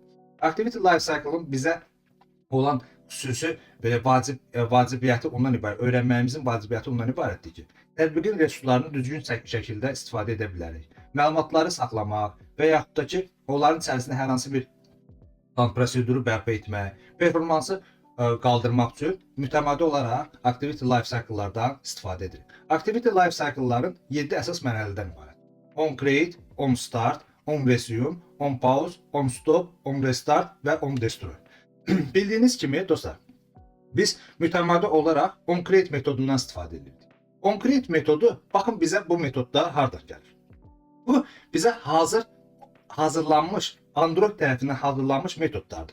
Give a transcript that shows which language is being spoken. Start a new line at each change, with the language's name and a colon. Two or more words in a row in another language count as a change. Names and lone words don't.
English: Activity Life Cycle'ın
Azerbaijani: bizə olan xüsusi belə vacibiyyəti ondan ibarət, öyrənməyimizin vacibiyyəti ondan ibarətdir ki, tətbiqin resurslarını düzgün şəkildə istifadə edə bilərik. Məlumatları saxlamaq və yaxud da ki, onların içərisində hər hansı bir proseduru bərpa etmək, performansı qaldırmaq üçün mütəmadi olaraq
English: Activity Life Cycle-lardan
Azerbaijani: istifadə edirik.
English: Activity Life Cycle-ların
Azerbaijani: 7 əsas mərhələdən ibarət.
English: On create, on start, on resume, on pause, on stop, on restart və on destroy.
Azerbaijani: Bildiyiniz kimi dostlar, biz mütəmadi olaraq onCreate metodundan istifadə edirdik. OnCreate metodu, baxın bizə bu metodda hardan gəlir. Bu bizə hazırlanmış, Android tərəfindən hazırlanmış metodlardır.